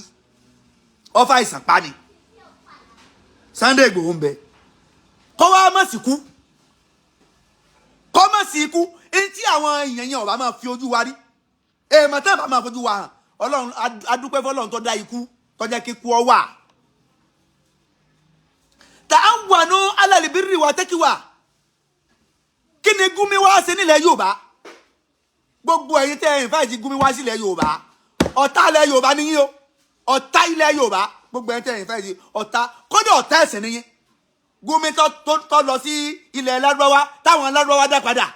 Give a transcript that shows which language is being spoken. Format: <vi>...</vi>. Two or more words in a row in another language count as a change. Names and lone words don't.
<yo>Ó fa ìsàn pa ni. Sunday Igboho ń bẹ. Kó wá má sí kú. Kó má sí ikú. Èyí tí àwọn èèyàn yẹn ò bá máa fi ojú wa rí. Èèmọ̀ tẹ́ bá máa fojú wa hàn. Ọlọ́run adúpẹ́ fọ́lọ́run tó dá ikú, tó jẹ́ kí ikú ọ wà.</yo> <ar>تعاونوا على البر والتقوى.</ar> <yo>Kini Gumi wá ṣe nílẹ̀ Yorùbá. Gbogbo ẹ̀yin tẹ́ invite Gumi wá sílẹ̀ Yorùbá. Ọ̀tá ilẹ̀ Yorùbá ni yín o. Ọ̀tá ilẹ̀ Yorùbá. Gbogbo ẹ̀yin tẹ́ invite ọ̀tá, kódà ọ̀tá ẹ̀sìn ni yín. Gumi tó lọ sí ilẹ̀ Lárúbáwá, táwọn Lárúbáwá dá padà.</yo>